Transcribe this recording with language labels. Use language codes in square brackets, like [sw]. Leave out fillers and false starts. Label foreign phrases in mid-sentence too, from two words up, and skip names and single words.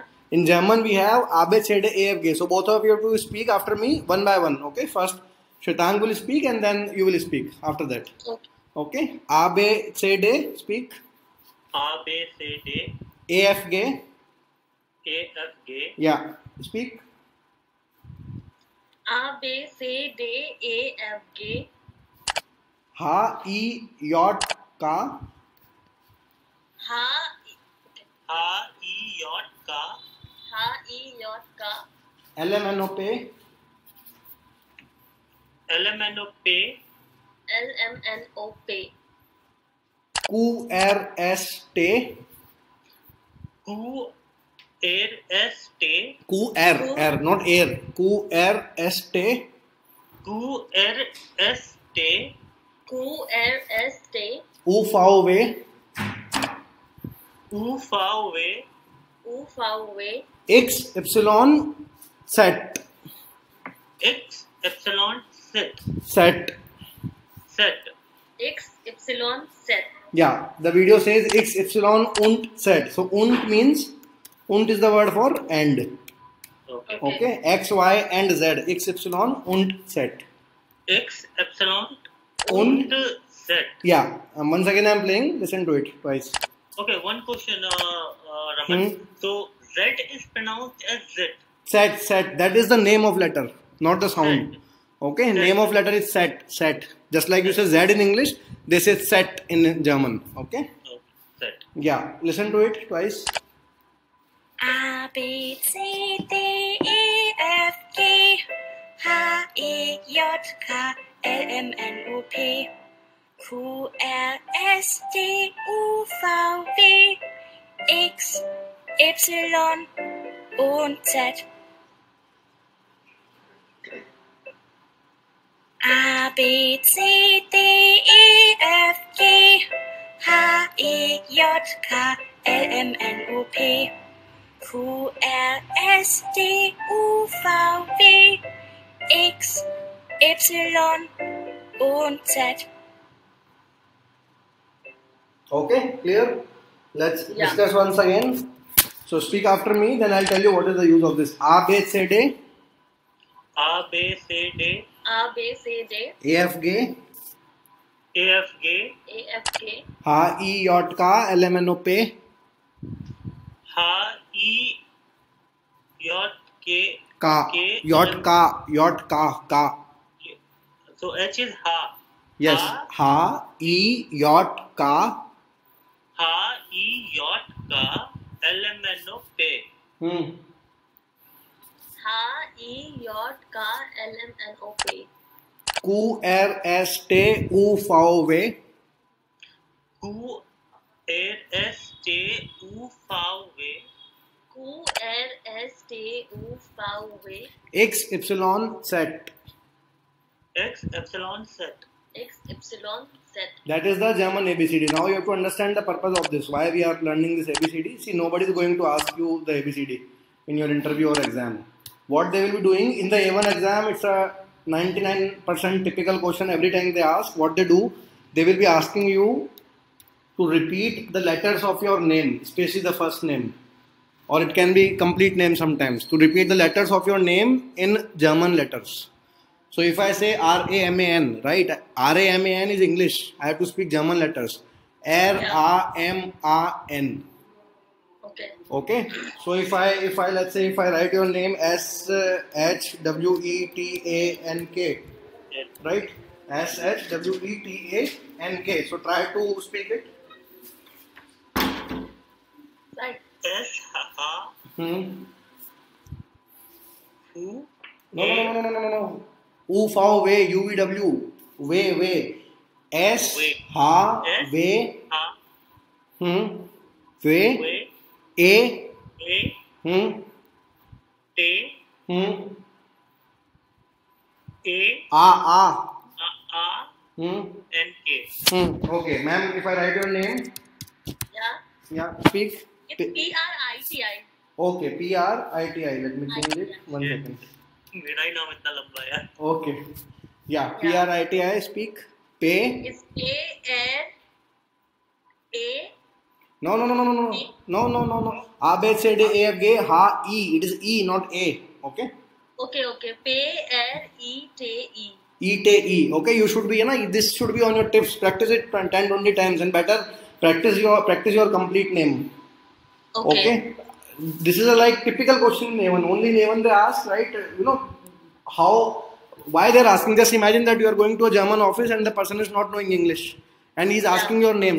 [en] In German we have A, B, C, D, E, F, G. So both of you have to speak after me one by one. Okay, first Shwetang will speak and then you will speak after that. Okay, A, B, C, D, speak. A, B, C, D, E, F, G. E, F, G. Yeah, speak. A, B, C, D, E, F, G. H, I, J, K. H, H, I, J, K. I, J, K. L, M, N, O, P. L, M, N, O, P. L, M, N, O, P. Q, R, S, T. Q, R, S, T. Q, R, not air. Q, R, S, T. Q, R, S, T. Q, R, S, T. U, V, W. U, V, W. U, V, W. X, Y, Z. X, Y, Z. Z. Z. X, epsilon, Z. Yeah, the video says x, epsilon, und, z. So und means, und is the word for and. Okay. Okay, x, y and z. X, epsilon, und, z. X, epsilon, Und Z. Yeah, once again I am playing, listen to it twice. Okay, one question, Raman. So Z is pronounced as Z. Set, that is the name of letter, not the sound. Set. Okay, Set. name of letter is set. Just like you say Z in English, they say set in German. Okay? Oh, Z. Yeah, listen to it twice. A, B, C, D, E, F, G, H, I, J, K, L, M, N, O, P, Q, R, S, T, U, V, W, X, Y und Z. A, B, C, D, E, F, G, H, I, J, K, L, M, N, O, P, Q, R, S, T, U, V, W, X, Y und Z. Okay, clear? Let's Yeah. discuss once again. So speak after me, then I'll tell you what is the use of this. A, B, C, D, A, B, C, D, A, B, C, D, E, F, G, A, F, G, A, F, K, H, I, J, K, L, M, N, O, P, H, I, J, K, K, K, J, K, K. So H is Ha. Yes, H, H, I, J, K. H, I, J, K, L, M, N, O, P. H, I, J, K, L, M, N, O, P, Q, R, S, T, U, V, W, Q, R, S, T, U, V, W, Q, R, S, T, U, V, W, X, Y, Z. X, epsilon, Z. X, epsilon, Z. That is the German ABCD. Now you have to understand the purpose of this. Why we are learning this ABCD. See, nobody is going to ask you the ABCD in your interview or exam. What they will be doing in the A1 exam, it's a 99% typical question every time they ask. What they do, they will be asking you to repeat the letters of your name, especially the first name. Or it can be complete name sometimes. To repeat the letters of your name in German letters. So if I say R-A-M-A-N, right? R-A-M-A-N is English. I have to speak German letters. R-A-M-A-N. Okay. Okay. So if I let's say if I write your name S-H-W-E-T-A-N-K, right? S-H-W-E-T-A-N-K. So try to speak it. Right. S, Ha, Q, No. U, V, W, U, V, W. Way. S, Way. Ha, S, Way, Ha, Way, Way, A, A, T, A, A, N, K. Okay, ma'am, if I write your name, Yeah. speak. It's P-R-I-T-I. Okay, P-R-I-T-I. Let me change it. 1 Yeah. second. [hi] मेरा ही नाम इतना लंबा है. [en] Okay. Yeah, P-R-I-T-I. Speak. Pay. It's A-N-A. No. A, B, C, D, E, F, G, H, I. It is E, not A. Okay. Okay. P-R-E-T-E. E-T-E. Okay, you should be, this should be on your tips. Practice it 10-20 times and better practice your complete name. Okay. This is a like typical question in A1. Only in A1 they ask, right? Why they're asking. Just imagine that you are going to a German office and the person is not knowing English and he's asking your name.